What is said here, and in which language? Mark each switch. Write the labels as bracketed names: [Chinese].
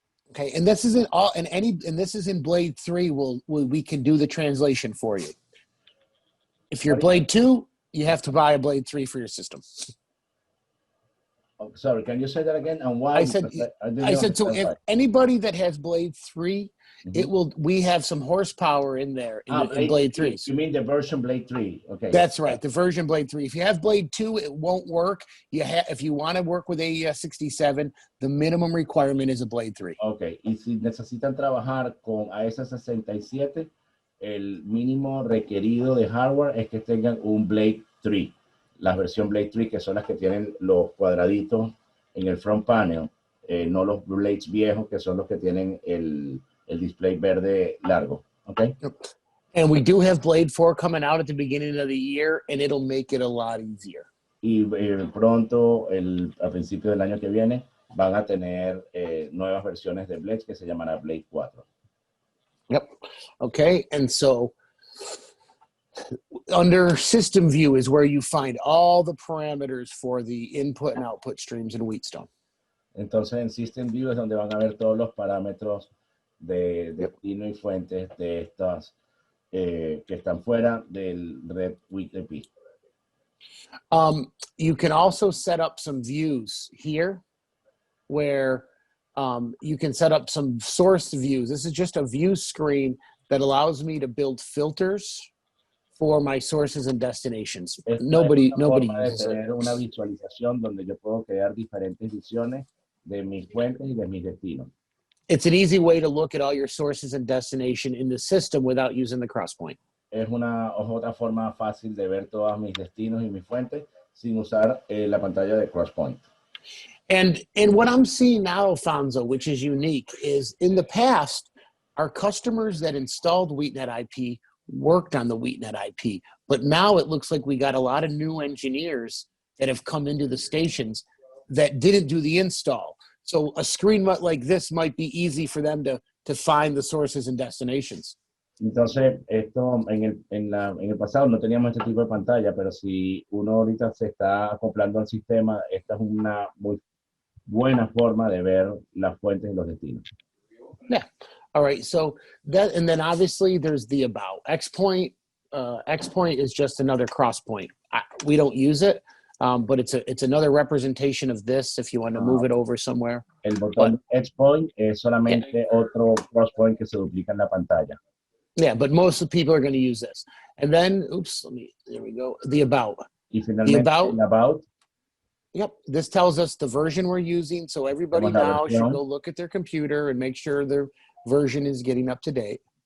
[English] Okay, and this isn't all, and this is in Blade 3. We can do the translation for you. If you're Blade 2, you have to buy a Blade 3 for your system. Oh, sorry, can you say that again? And why? I said so. If anybody that has Blade 3, we have some horsepower in there in Blade 3. You mean the version Blade 3? Okay. That's right, the version Blade 3. If you have Blade 2, it won't work. If you want to work with AES 67, the minimum requirement is a Blade 3. Okay. [Spanish] Y si necesitan trabajar con AES 67, el mínimo requerido de hardware es que tengan un Blade 3. La versión Blade 3, que son las que tienen los cuadraditos en el front panel, no los Blades viejos, que son los que tienen el display verde largo. Okay? [English] And we do have Blade 4 coming out at the beginning of the year, and it'll make it a lot easier. [Spanish] Y pronto, a principio del año que viene, van a tener nuevas versiones de Blades que se llamará Blade 4. [English] Yep. Okay, and so under system view is where you find all the parameters for the input and output streams in Wheatstone. [Spanish] Entonces en system view es donde van a ver todos los parámetros de destino y fuentes de estas que están fuera del red WheatEP. [English] You can also set up some views here where you can set up some source views. This is just a view screen that allows me to build filters for my sources and destinations. Nobody uses it. [Spanish] Tener una visualización donde yo puedo crear diferentes visiones de mis fuentes y de mis destinos. [English] It's an easy way to look at all your sources and destination in the system without using the crosspoint. [Spanish] Es otra forma fácil de ver todos mis destinos y mis fuentes sin usar la pantalla de crosspoint. [English] And what I'm seeing now, Alfonso, which is unique, is in the past, our customers that installed WheatNet IP worked on the WheatNet IP, but now it looks like we got a lot of new engineers that have come into the stations that didn't do the install. So a screen like this might be easy for them to find the sources and destinations. [Spanish] Entonces, esto en el pasado no teníamos este tipo de pantalla, pero si uno ahorita se está acoplando al sistema, esta es una muy buena forma de ver las fuentes y los destinos. [English] Yeah. All right. So that, and then obviously there's the about. Xpoint is just another cross point. We don't use it, but it's another representation of this if you want to move it over somewhere. [Spanish] El botón Xpoint es solamente otro cross point que se duplica en la pantalla. [English] Yeah, but most of the people are going to use this. And then, there we go. The about. [Spanish] Y finalmente, the about. [English] Yep, this tells us the version we're using. So everybody now should go look at their computer and make sure their version is getting up to date.